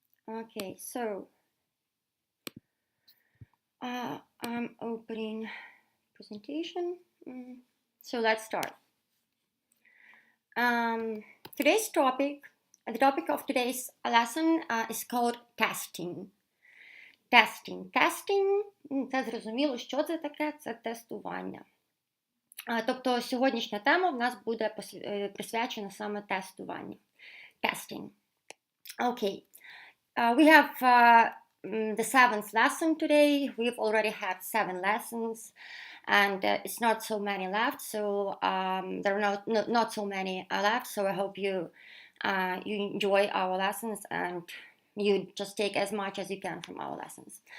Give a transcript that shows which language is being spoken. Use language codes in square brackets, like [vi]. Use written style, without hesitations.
[en] Okay, so I'm opening presentation. So let's start. Today's topic, the topic of today's lesson is called testing. [uk] Testing, це зрозуміло, що це таке, це тестування. Тобто сьогоднішня тема в нас буде присвячена саме тестуванню. [en] Testing. Okay. We have the 7th lesson today. We've already had 7 lessons. And it's not so many left, so there are not so many left. So I hope you enjoy our lessons and you just take as much as you can from our lessons.